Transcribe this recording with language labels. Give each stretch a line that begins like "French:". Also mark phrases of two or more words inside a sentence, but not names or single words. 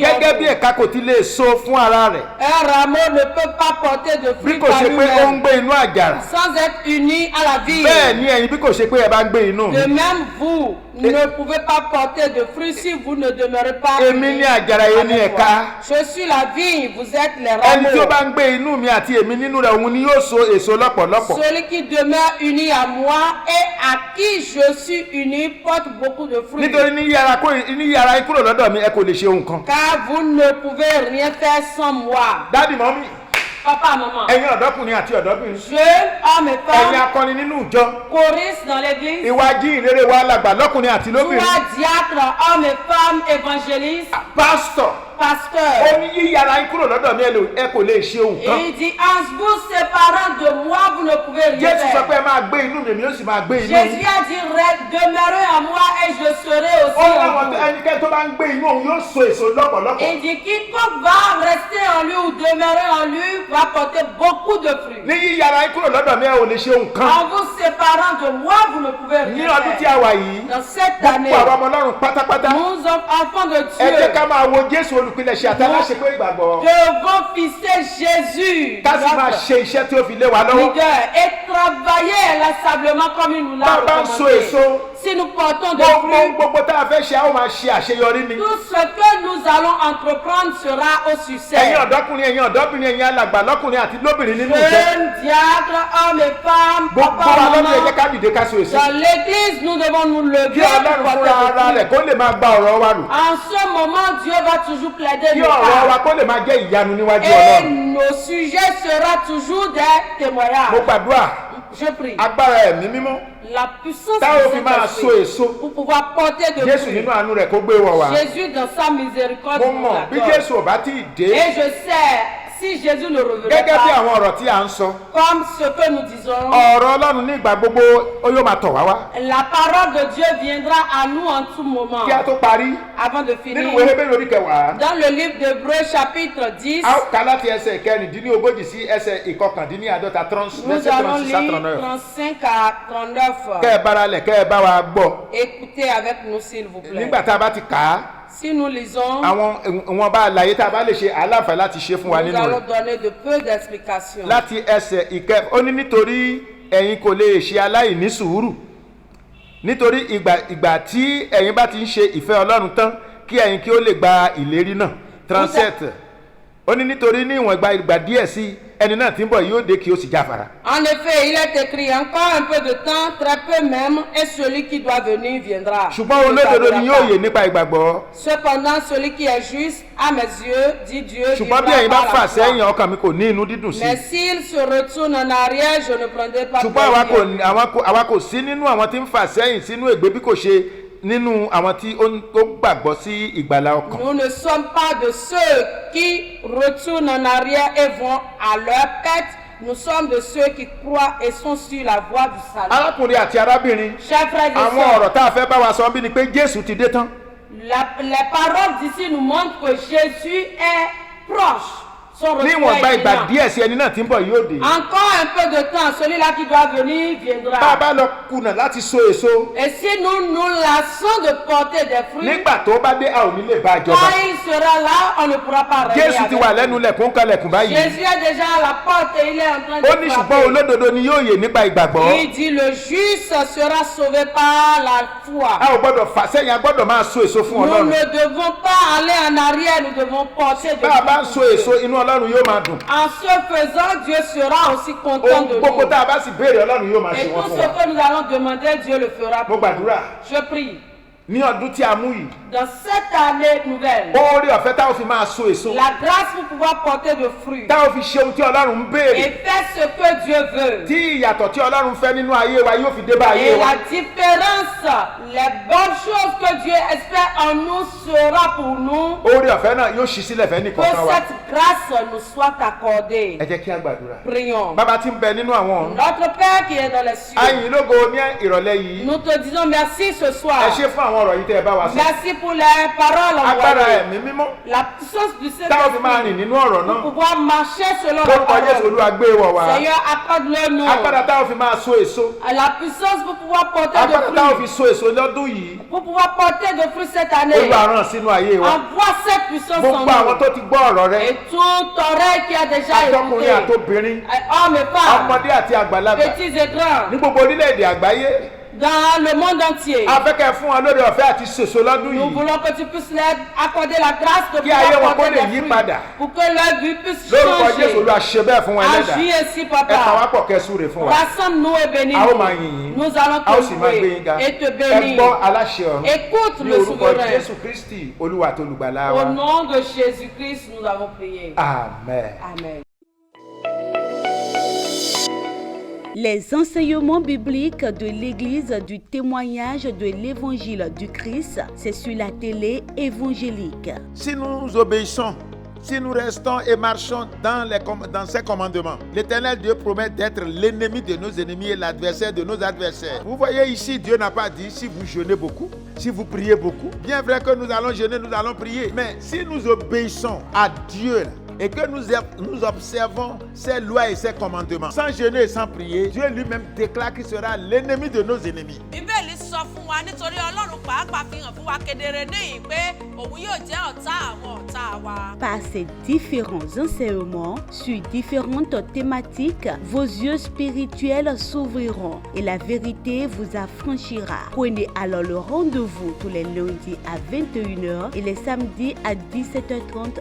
Yoruba: gẹ́gẹ́ bí
French: vous.
Yoruba: ẹ̀ka kò ti lè so fún ara rẹ̀
French: Un rameau ne peut pas porter de
Yoruba: bí
French: fruits
Yoruba: kò
French: par
Yoruba: ṣe pé ó ń
French: lui-même
Yoruba: gbé inú àjàrà.
French: sans être uni à la vie.
Yoruba: bẹ́ẹ̀ ni ẹ̀yin bí kò ṣe pé ẹ bá ń gbé inú mi.
French: De même, vous ne pouvez pas porter de fruits si vous ne demeurez pas
Yoruba: èmi
French: unis
Yoruba: ní àjàrà yẹn ní
French: avec
Yoruba: ẹ̀ka.
French: moi. Je suis la vigne, vous êtes les
Yoruba: ẹni tí ó
French: rameaux.
Yoruba: bá ń gbé inú mi àti èmi nínú rẹ̀ òun ni yóò so èso lọ́pọ̀lọpọ̀.
French: Celui qui demeure uni à moi et à qui je suis uni porte beaucoup de fruits.
Yoruba: nítorí ní yàrá yín kúrò lọ́dọ̀ mi ẹ kò lè ṣe ohun kan.
French: Car vous ne pouvez rien faire sans moi.
Yoruba: dádì mọ́mí
French: Papa, maman,
Yoruba: ẹ̀yin ọ̀dọ́kùnrin àti ọ̀dọ́bìnrin
French: jeunes, hommes et
Yoruba: ẹ̀yin
French: femmes,
Yoruba: akọni nínú ìjọ
French: choristes dans l'église,
Yoruba: ìwà jíìnrere wa làgbà lọ́kùnrin àti lóbìnrin
French: toi, diacres, hommes et femmes, évangélistes,
Yoruba: pásítọ̀ ó
French: pasteurs.
Yoruba: ní yíyára yín kúrò lọ́dọ̀ mi ẹ kò lè ṣe ohun
French: Et
Yoruba: kan.
French: il dit, en vous séparant de moi, vous ne pouvez rien
Yoruba: Jésù sọ
French: faire.
Yoruba: pé ẹ máa gbé inú mi èmi ó sì máa gbé inú
French: Jésus
Yoruba: yín.
French: a dit, demeurez en moi et je serai
Yoruba: ó
French: aussi
Yoruba: ní
French: en
Yoruba: àwọn
French: vous.
Yoruba: ẹnikẹ́ni tó bá ń gbé inú òun yóò so èso lọ́pọ̀lọpọ̀.
French: Il dit, quiconque va rester en lui ou demeurer en lui va porter beaucoup de fruits.
Yoruba: ní yíyára yín kúrò lọ́dọ̀ mi ẹ ò lè ṣe ohun kan.
French: En vous séparant de moi, vous ne pouvez
Yoruba: ní
French: rien
Yoruba: ọdún tí
French: faire.
Yoruba: a wà yìí
French: Dans cette année,
Yoruba: gbogbo àwọn ọmọ Ọlọ́run pátápátá
French: nous sommes enfants de
Yoruba: ẹ jẹ́
French: Dieu.
Yoruba: ká máa wo Jésù olùpilẹ̀ṣẹ̀ àtàláṣepé ìgbàgbọ́
French: Devons fixer Jésus,
Yoruba: ká sì máa
French: notre
Yoruba: ṣe iṣẹ́ tí ó fi lé wa lọ́wọ́.
French: leader, et travailler inlassablement comme il nous l'a
Yoruba: bá bá ń so
French: recommandé.
Yoruba: èso
French: Si nous portons de
Yoruba: gbogbo
French: fruits,
Yoruba: gbogbo tá a fẹ́ ṣe a ó máa ṣe àṣeyọrí ni.
French: tout ce que nous allons entreprendre sera au succès.
Yoruba: ẹ̀yin ọ̀dọ́kùnrin ẹ̀yin ọ̀dọ́bìnrin ẹ̀yin alàgbà lọ́kùnrin àti lóbìnrin nínú ìjọ
French: Jeunes, diacres, hommes et femmes,
Yoruba: gbogbo
French: papa,
Yoruba: wa lọ́dún ẹ jẹ́
French: maman,
Yoruba: ká dìde ká so èso.
French: dans l'église, nous devons nous
Yoruba: kí
French: lever
Yoruba: Ọlọ́run
French: pour
Yoruba: fúnra ara
French: porter
Yoruba: rẹ̀
French: de fruits.
Yoruba: kó lè máa gba ọ̀rọ̀ wa rò.
French: En ce moment, Dieu va toujours plaider
Yoruba: kí
French: nos
Yoruba: ọ̀rọ̀ wa
French: cas.
Yoruba: kó lè máa jẹ́ ìyanu níwájú
French: Et
Yoruba: Ọlọ́run.
French: nos sujets seront toujours des
Yoruba: mo
French: témoignages.
Yoruba: gbàdúrà
French: Je prie.
Yoruba: agbára ẹ̀mí mímọ́
French: La puissance
Yoruba: táwọn
French: du
Yoruba: fi máa so
French: Saint-Esprit
Yoruba: èso
French: pour pouvoir porter de
Yoruba: Jésù
French: fruits.
Yoruba: nínú àánú rẹ̀ kó gbé wọ̀ wá.
French: Jésus, dans sa miséricorde,
Yoruba: mo
French: nous
Yoruba: mọ̀ bí
French: l'accorde.
Yoruba: Jésù ò bá tí ì dé
French: Et je sais, si si Jésus ne revenait
Yoruba: Gẹ́gẹ́ bí
French: pas,
Yoruba: àwọn ọ̀rọ̀ tí à ń sọ,
French: comme ce que nous disons,
Yoruba: ọ̀rọ̀ Ọlọ́run ní ìgbà gbogbo ó yóò máa tọ̀ wá wá.
French: la parole de Dieu viendra à nous en tout moment.
Yoruba: Kí a tó parí,
French: Avant de
Yoruba: nínú
French: finir,
Yoruba: ìwé Hébérù orí kẹwàá,
French: dans le livre d'Hébreux chapitre 10,
Yoruba: a ó kà láti ẹsẹ̀ kẹrìndínlógójì sí ẹsẹ̀ ìkọkàndínláàdọ́ta
French: nous allons lire 35 à 39.
Yoruba: Kẹ́ ẹ bára lẹ̀, kẹ́ ẹ bá wa gbọ́.
French: Écoutez avec nous s'il vous plaît.
Yoruba: Nígbà tá a bá ti kà á,
French: Si nous lisons,
Yoruba: àwọn ìwọ̀nba àlàyé tá a bá lè ṣe aláǹfààní láti ṣe fún wa
French: nous
Yoruba: nínú
French: allons
Yoruba: rẹ̀.
French: donner de peu d'explications.
Yoruba: Láti ẹsẹ̀ ó ní nítorí ẹ̀yin kò lè ṣe aláìní sùúrù. Nítorí ìgbà tí ẹ̀yin bá ti ń ṣe ìfẹ́ Ọlọ́run tán kí ẹ̀yin kí ó lè gba ìlérí náà. 37. Ó ní nítorí ní ìwọ̀n ìgbà díẹ̀ sí ẹni náà tí ń bọ̀ yóò dé kí ó sì jáfara.
French: En effet, il est écrit encore un peu de temps, très peu même, et celui qui doit venir viendra.
Yoruba: Ṣùgbọ́n olódodo ni yóò yè nípa ìgbàgbọ́.
French: Cependant, celui qui est juste, à mes yeux, dit Dieu,
Yoruba: Ṣùgbọ́n bí ẹ̀yin bá fà sẹ́yìn ọkàn mi kò ní inú dídùn sí.
French: mais s'il se retourne en arrière, je ne prendrai pas
Yoruba: Ṣùgbọ́n àwa kò sí nínú àwọn tí ń fà sẹ́yìn sínú ègbé bí kò ṣe nínú àwọn tí ó gbàgbọ́ sí ìgbàlà ọkàn.
French: Nous ne sommes pas de ceux qui retournent en arrière et vont à leur perte. Nous sommes de ceux qui croient et sont sur la voie du salut.
Yoruba: Arákùnrin àti arábìnrin,
French: Chers frères et
Yoruba: àwọn
French: sœurs,
Yoruba: ọ̀rọ̀ tá a fẹ́ bá wa sọ bí ni pé Jésù ti dé tán.
French: les paroles d'ici nous montrent que Jésus est proche. Son
Yoruba: Ní
French: retour
Yoruba: ìwọ̀nba
French: est
Yoruba: ìgbà
French: imminent.
Yoruba: díẹ̀ sí ẹni náà tí ń bọ̀ yóò dé.
French: Encore un peu de temps, celui-là qui doit venir viendra.
Yoruba: Bá a bá lọ kùnà láti so èso,
French: Et si nous nous lassons de porter des fruits,
Yoruba: nígbà tó bá dé a ò ní lè bá a jọba.
French: quand il sera là, on ne pourra pas régner
Yoruba: Jésù ti
French: avec
Yoruba: wà
French: lui.
Yoruba: lẹ́nu lẹ̀kùn kalẹ̀kùn báyìí.
French: Jésus est déjà à la porte et il est en train
Yoruba: Ó
French: de
Yoruba: ní ṣùgbọ́n
French: frapper.
Yoruba: olódodo ni yóò yè nípa ìgbàgbọ́.
French: Il dit le juste sera sauvé par la foi.
Yoruba: A ò gbọ́dọ̀ fà sẹ́yìn, a gbọ́dọ̀ máa so èso fún
French: Nous
Yoruba: Ọlọ́run.
French: ne devons pas aller en arrière, nous devons porter de
Yoruba: Bá a bá ń so
French: fruits.
Yoruba: èso, inú Ọlọ́run yóò máa dùn.
French: En ce faisant, Dieu sera aussi content
Yoruba: Ohun
French: de
Yoruba: gbogbo
French: nous.
Yoruba: tá a bá sì béèrè Ọlọ́run yóò máa
French: Et
Yoruba: ṣe wọn
French: tout
Yoruba: fún
French: ce
Yoruba: wa.
French: que nous allons demander, Dieu le fera
Yoruba: Mo
French: pour nous.
Yoruba: gbàdúrà
French: Je prie.
Yoruba: ní ọdún tí a mú yìí,
French: Dans cette année nouvelle,
Yoruba: oore ọ̀fẹ́ táwọn fi máa so èso,
French: la grâce pour pouvoir porter de fruits
Yoruba: táwọn fi ṣe ohun tí Ọlọ́run ń béèrè,
French: et faire ce que Dieu veut.
Yoruba: tí ìyàtọ̀ tí Ọlọ́run fẹ́ nínú ayé wa yóò fi dé bá ayé
French: Et
Yoruba: wa.
French: la différence, les bonnes choses que Dieu espère en nous sera pour nous.
Yoruba: Oore ọ̀fẹ́ náà yóò ṣí sílẹ̀ fẹ́
French: Que
Yoruba: nìkọ̀ọ̀kan wa.
French: cette grâce nous soit accordée.
Yoruba: Ẹ jẹ́ kí a gbàdúrà.
French: Prions.
Yoruba: Bàbá tí ń bẹ nínú àwọn ọ̀run,
French: Notre Père qui est dans les cieux,
Yoruba: ayìn lógo ní ìrọ̀lẹ́ yìí.
French: nous te disons merci ce
Yoruba: Ẹ
French: soir.
Yoruba: ṣé fún àwọn ọ̀rọ̀ yìí tẹ́ ẹ bá wa sọ.
French: Merci pour les paroles
Yoruba: Agbára
French: envoyées.
Yoruba: ẹ̀mí mímọ́
French: La puissance du
Yoruba: táwọn fi máa rìn
French: Saint-Esprit
Yoruba: nínú ọ̀rọ̀
French: pour
Yoruba: náà.
French: pouvoir marcher selon la
Yoruba: Lórúkọ Jésù
French: parole.
Yoruba: Olúwa gbé wọ̀ wá.
French: Seigneur, accorde-le nous.
Yoruba: Agbára táwọn fi máa so èso.
French: La puissance pour pouvoir porter
Yoruba: Agbára
French: de
Yoruba: táwọn
French: fruits.
Yoruba: fi so èso lọ́dún yìí.
French: Pour pouvoir porter de fruits cette année.
Yoruba: Olúwa rán sínú ayé wa.
French: Envoie cette puissance en
Yoruba: Gbogbo àwọn
French: nous.
Yoruba: tó ti gbọ́ ọ̀rọ̀ rẹ,
French: Et toute oreille qui a déjà
Yoruba: àtọkùnrin
French: écouté,
Yoruba: àtobìnrin,
French: hommes et femmes,
Yoruba: ọmọdé àti àgbàlagbà,
French: petits et grands,
Yoruba: ní gbogbo orílẹ̀-èdè àgbáyé,
French: dans le monde entier.
Yoruba: a fẹ́ kẹ́ fún wọn lórí ọ̀fẹ́ àti sèso lọ́dún
French: Nous
Yoruba: yìí.
French: voulons que tu puisses leur accorder la grâce de
Yoruba: Kí ayé wọn
French: pouvoir
Yoruba: kó
French: porter
Yoruba: lè
French: des
Yoruba: yí
French: fruits.
Yoruba: padà.
French: Pour que leur vie puisse
Yoruba: Lórúkọ Jésù
French: changer.
Yoruba: Olúwa ṣe bẹ́ẹ̀ fún wọn ẹlẹ́dàá.
French: Agis ainsi,
Yoruba: Ẹ kàn wá
French: papa.
Yoruba: pọ̀ kẹ́ súre fún wa.
French: Rassemble-nous et bénis-nous.
Yoruba: A ó máa yìn yín.
French: Nous allons
Yoruba: A ó
French: te
Yoruba: sì máa gbé
French: louer
Yoruba: yín ga.
French: et te
Yoruba: Ẹ
French: bénir.
Yoruba: gbọ́ aláṣẹ ọ̀run.
French: Écoute
Yoruba: Ní
French: le
Yoruba: orúkọ
French: souverain.
Yoruba: Jésù Kristi, Olúwa àti olùgbàlà
French: Au
Yoruba: wa.
French: nom de Jésus-Christ, nous avons prié.
Yoruba: Amen.
French: Amen. Les enseignements bibliques de l'Église du témoignage de l'Évangile du Christ, c'est sur la télé évangélique. Si nous obéissons, si nous restons et marchons dans ses commandements, l'Éternel Dieu promet d'être l'ennemi de nos ennemis et l'adversaire de nos adversaires. Vous voyez ici, Dieu n'a pas dit si vous jeûnez beaucoup, si vous priez beaucoup. Bien vrai que nous allons jeûner, nous allons prier. Mais si nous obéissons à Dieu, et que nous observons ses lois et ses commandements, sans jeûner et sans prier, Dieu lui-même déclare qu'il sera l'ennemi de nos ennemis.
Yoruba: Bíbélì sọ fún wa nítorí Ọlọ́run pàápàá fi hàn fún wa kedere níyìn pé òun yóò jẹ́ ọ̀tá àwọn ọ̀tá wa.
French: Par ces différents enseignements sur différentes thématiques, vos yeux spirituels s'ouvriront et la vérité vous affranchira. Prenez alors le rendez-vous tous les lundis à 21h et les samedis à 17h30.